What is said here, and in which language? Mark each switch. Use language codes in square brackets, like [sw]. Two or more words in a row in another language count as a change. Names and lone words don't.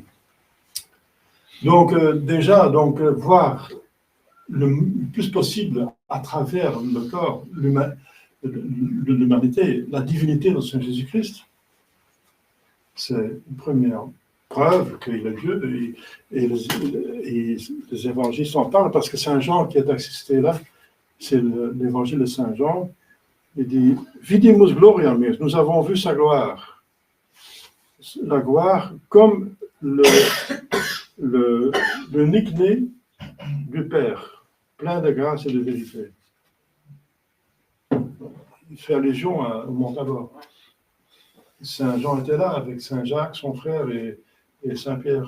[fr] Donc déjà, voir le plus possible à travers le corps, l'humanité, la divinité de Saint Jésus-Christ, c'est une première preuve qu'il est Dieu, et les évangiles s'en parlent, parce que Saint Jean qui est assisté là, c'est l'évangile de Saint Jean, il dit « [la] Vidimus gloriam meus [fr] » nous avons vu sa gloire. La gloire comme l'unique né du Père, plein de grâce et de vérité. Il fait allusion au Mont Tabor. Saint Jean était là avec Saint Jacques, son frère, et Saint Pierre.